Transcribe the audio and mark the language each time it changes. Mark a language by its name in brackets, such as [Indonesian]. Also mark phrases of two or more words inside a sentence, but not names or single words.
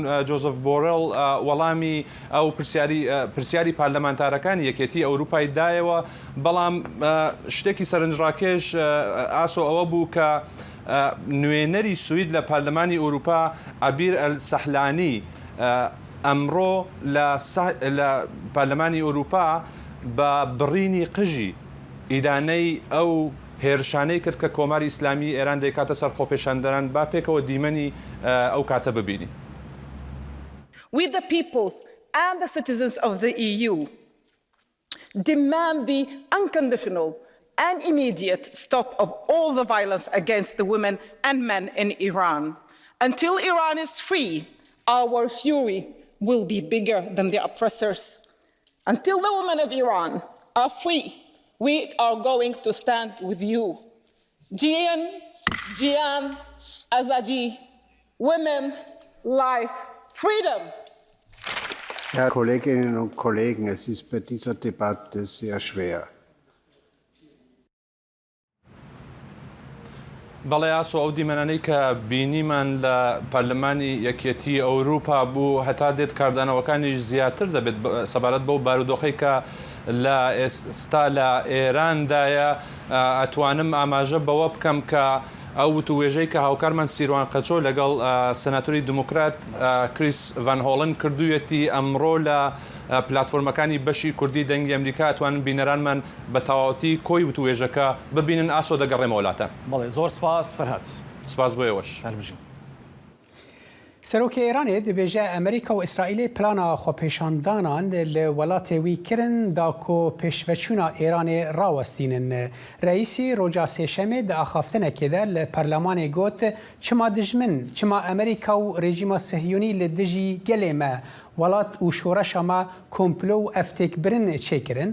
[Central Kurdish] جۆزف بۆرڵ وەڵامی ئەو پرسیاری پارلەمانتارەکانی یەکێتی ئەوروپای دایەوە، بەڵام شتێکی سەرنجڕاکێش ئاسۆ ئەوە بوو کە نوێنەری سوید لە پارلەمانی ئەوروپا عەبیر ئەلسەحلانی ئەمڕۆ لە پارلەمانی ئەوروپا بە بڕینی قژی ئیدانەی ئەو هێرشانەی کرد کە کۆماری ئیسلامی ئێران دەیکاتە سەر خۆپێشاندەران. با پێکەوە دیمەنی ئەو کاتە ببینی. [English] We the peoples and the citizens of the EU demand the unconditional and immediate stop of all the violence against the women and men in Iran. Until Iran is free, our fury will be bigger than the oppressors. Until the women of Iran are free, we are going to stand with you. [Kurdish] Jian, Azadi, [English] women, life, freedom. [German] Herr Kolleginnen und Kollegen, es ist bei dieser Debatte sehr schwer. [Central Kurdish] بەڵێ ئاسۆ ئەو دیمەنانەی کە بینیمان لە پەرلەمانی یەکێتی ئەوروپا بوو هەتا دێت کاردانەوەکانیش زیاتر دەبێت سەبارەت بەو بارودۆخەی کە لە ئێستا لە ئێراندایە. ئەتوانم ئاماژە بەوە بکەم کە ئەو وتوێژەی کە هاوکارمان سیروان قەچۆ لەگەڵ سەناتۆری دموکرات کریس ڤان هۆڵن کردوویەتی ئەمڕۆ لە پلاتفۆرمەکانی بەشی کوردی دەنگی ئەمریکا ئەتوانن بینەرانمان بە تەواوەتی کۆی وتوێژەکە ببینن. ئاسۆ دەگەڕێمە وڵاتە. بەڵێ زۆر سپاس فەرهاد. سپاس بۆ ئێوەش. [Kurdish] سەرۆکی ئێرانê dibêje Amerîka û İsraîlê plana xwepêşandanan li welatê wî kirin da ku pêşveçûna Îranê rawestînin. Reîsî roja sêşemê di axaftinekê de li Perlemanê got çima dijmin, çima Amerîka û rejîma Sihyûnî li dijî gelê me welat û şoreşa me komplo û eftêkbirin çêkirin.